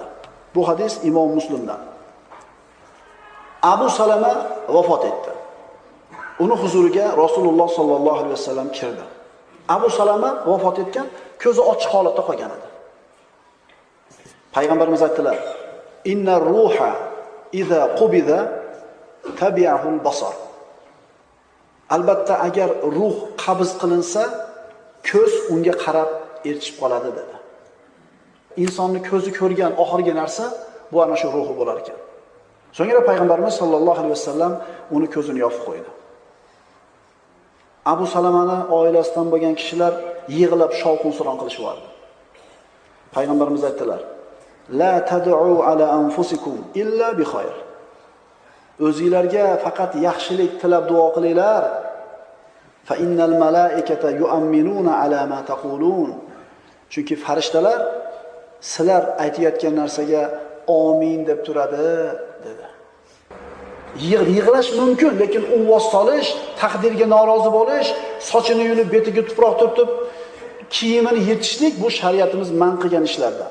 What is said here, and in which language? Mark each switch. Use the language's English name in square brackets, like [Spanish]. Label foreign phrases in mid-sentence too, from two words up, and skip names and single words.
[Uzbek] Bu hadis Imom Muslimdan. Abu Salama vafot etdi. Uni huzuriga Rasululloh [Arabic] صلى الله عليه وسلم [Uzbek] kirdi. Abu Salama vafot etgan, ko'zi ochiq holatda qolgan edi. Payg'ambarimiz aytdilar: [Arabic] "إن الروح إذا قبض تبعه البصر." [Uzbek] Albatta agar ruh qabz qilinsa, ko'z unga qarab erchib qoladi dedi. Insonni ko'zi ko'rgan oxirgi narsa bu ana shu ruhi bo'lar ekan. So'ngra payg'ambarimiz [Arabic] صلى الله عليه وسلم [Uzbek] uni ko'zini yopib qo'ydi. Abu Salamani oilasidan bo'lgan kishilar yig'lab shovqin-suron qilishardi. Payg'ambarimiz aytdilar: [Arabic] "لا تدعوا على أنفسكم إلا بخير." [Uzbek] O'zingizlarga faqat yaxshilik tilab duo qilinglar. [Arabic] فإن الملائكة يؤمنون على ما تقولون. [Uzbek] Chunki farishtalar sizlar aytayotgan narsaga amin deb turadi dedi. Yig'lash mumkin, lekin uvvos solish, taqdirga norozi bo'lish, sochini yulib betiga tuproq turtib, kiyimini yirtishlik bu shariatimiz man qilgan ishlardan.